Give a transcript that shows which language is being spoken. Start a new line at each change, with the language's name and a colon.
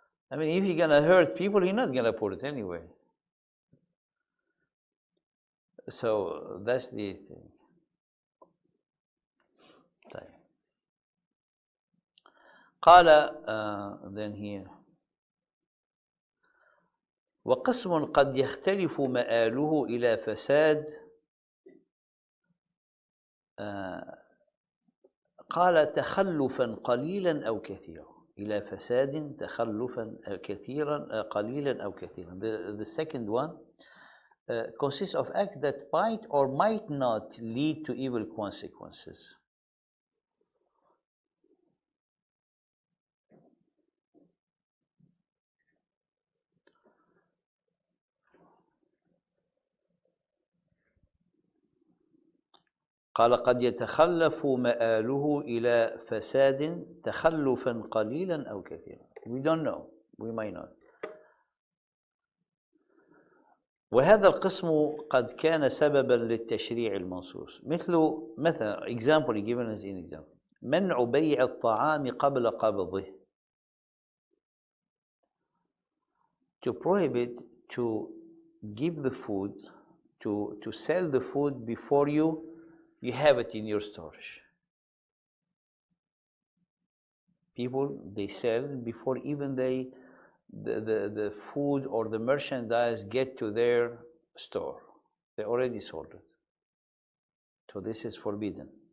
English: I mean, if you're gonna hurt people, you're not gonna put it anyway. So that's the thing.
Arabic: قال
English: then here
Arabic: وقسم قد يختلف مآله إلى فساد قال تخلفا قليلا أو كثيرا إلى فساد تخلفا كثيرا قليلا أو كثيرا.
English: The second one consists of acts that might or might not lead to evil consequences.
Arabic: قال قد يتخلف مآله إلى فساد تخلفا قليلا أو كثيرا.
English: We don't know, we might not.
Arabic: وهذا القسم قد كان سببا للتشريع المنصوص مثلا
English: example given as an example
Arabic: منع بيع الطعام قبل قبضه.
English: To prohibit to give the food, to sell the food before you have it in your storage. People, they sell before even the food or the merchandise get to their store. They already sold it. So this is forbidden.